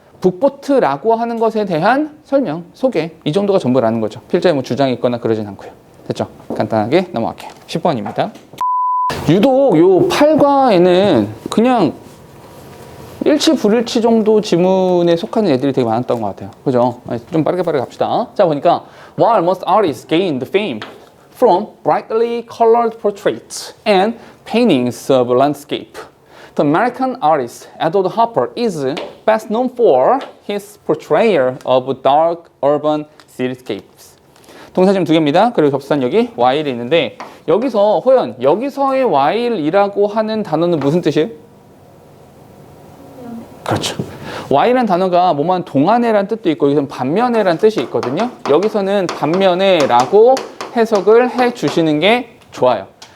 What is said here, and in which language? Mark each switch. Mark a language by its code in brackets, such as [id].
[ko] 북보트라고 하는 것에 대한 설명, 소개 이 정도가 전부라는 거죠. 필자에 뭐 주장이 있거나 그러진 않고요. 됐죠? 간단하게 넘어갈게요. 10번입니다. 유독 요 8과에는 그냥 일치 불일치 정도 지문에 속하는 애들이 되게 많았던 것 같아요. 그죠? 좀 빠르게 갑시다. 자, 보니까 [en] While most artists gained fame from brightly colored portraits and paintings of landscape, the American artist Edward Hopper is best known for his portrayal of dark urban cityscapes. [ko] 동사지문 두 개입니다. 그리고 접수단 여기 while이 있는데 여기서 호연, 여기서의 while이라고 하는 단어는 무슨 뜻이에요? 그렇죠. while이라는 단어가 뭐만 동안에란 뜻도 있고 여기서는 반면에란 뜻이 있거든요. 여기서는 반면에라고 해석을 해 주시는 게 좋아요.